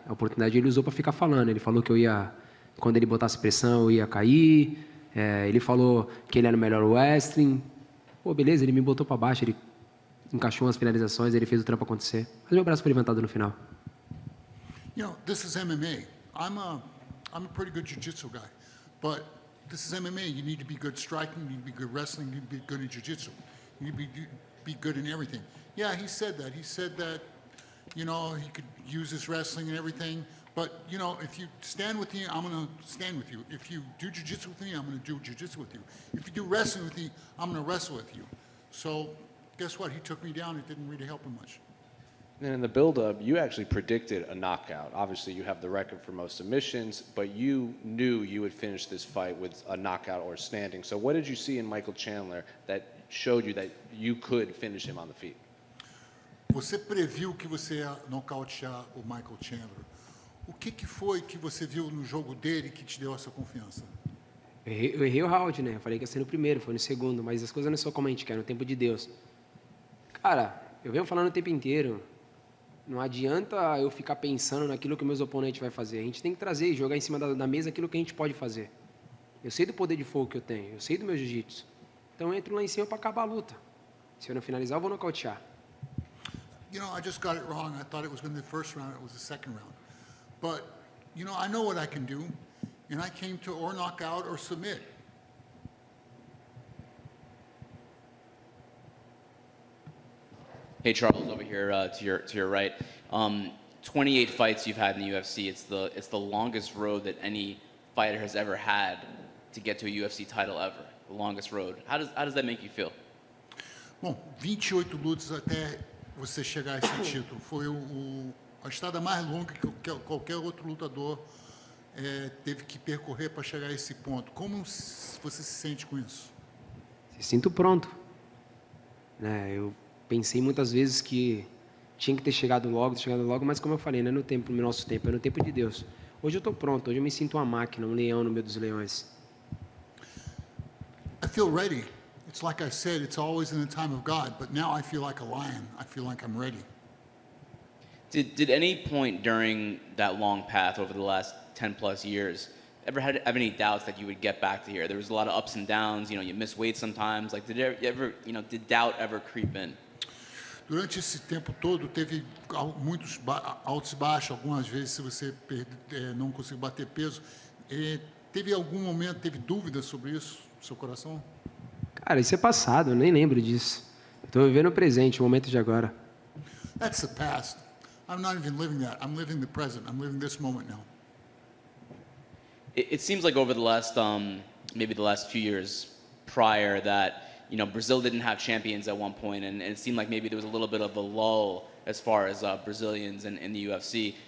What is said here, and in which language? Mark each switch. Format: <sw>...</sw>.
<pt>A oportunidade ele usou para ficar falando. Ele falou que quando ele botasse pressão, eu ia cair. Ele falou que ele era o melhor wrestling. Pô, beleza, ele me botou para baixo, ele encaixou umas finalizações, ele fez o trampo acontecer. Mas meu braço foi levantado no final.</pt> <en>You know, this is MMA. I'm a pretty good jiu-jitsu guy, but this is MMA. You need to be good striking, you need to be good wrestling, you need to be good in jiu-jitsu. You need to be good in everything. Yeah, he said that. He said that, you know, he could use his wrestling and everything. But, you know, if you stand with me, I'm going to stand with you. If you do jiu-jitsu with me, I'm going to do jiu-jitsu with you. If you do wrestling with me, I'm going to wrestle with you. So, guess what? He took me down. It didn't really help him much. And in the build-up, you actually predicted a knockout. Obviously, you have the record for most submissions, but you knew you would finish this fight with a knockout or standing. So what did you see in Michael Chandler that showed you that you could finish him on the feet?</en> <pt>Você previu que você ia nocautear o Michael Chandler. O que foi que você viu no jogo dele que te deu essa confiança? Eu errei o round, né? Eu falei que ia ser no primeiro, foi no segundo, mas as coisas não são como a gente quer, no tempo de Deus. Cara, eu venho falando o tempo inteiro. Não adianta eu ficar pensando naquilo que meus oponentes vão fazer. A gente tem que trazer e jogar em cima da mesa aquilo que a gente pode fazer. Eu sei do poder de fogo que eu tenho, eu sei do meu jiu-jitsu. Então eu entro lá em cima para acabar a luta. Se eu não finalizar, eu vou nocautear.</pt> <en>You know, I just got it wrong. I thought it was going to be the first round. It was the second round. But, you know, I know what I can do, and I came to or knock out or submit. Hey Charles, over here to your right. 28 fights you've had in the UFC. It's the longest road that any fighter has ever had to get to a UFC title ever. The longest road. How does that make you feel?</en> <pt>Bom, 28 lutas até você chegar a esse título. Foi a estrada mais longa que qualquer outro lutador teve que percorrer para chegar a esse ponto. Como você se sente com isso? Me sinto pronto. Eu pensei muitas vezes que tinha que ter chegado logo, mas como eu falei, não é no nosso tempo, é no tempo de Deus. Hoje eu estou pronto, hoje eu me sinto uma máquina, um leão no meio dos leões.</pt> <en>I feel ready. It's like I said, it's always in the time of God, but now I feel like a lion. I feel like I'm ready. Did any point during that long path over the last 10 plus years ever have any doubts that you would get back to here? There was a lot of ups and downs, you know, you miss weight sometimes. Like, did doubt ever creep in?</en> <pt>Durante esse tempo todo, teve muitos altos e baixos. Algumas vezes, se você não conseguiu bater peso, teve algum momento, teve dúvidas sobre isso, no seu coração? Cara, isso é passado, eu nem lembro disso. Estou vivendo o presente, o momento de agora.</pt> <en>That's the past. I'm not even living that. I'm living the present. I'm living this moment now. It seems like over the last, maybe the last few years prior that, you know, Brazil didn't have champions at one point, and it seemed like maybe there was a little bit of a lull as far as Brazilians in the UFC.</en>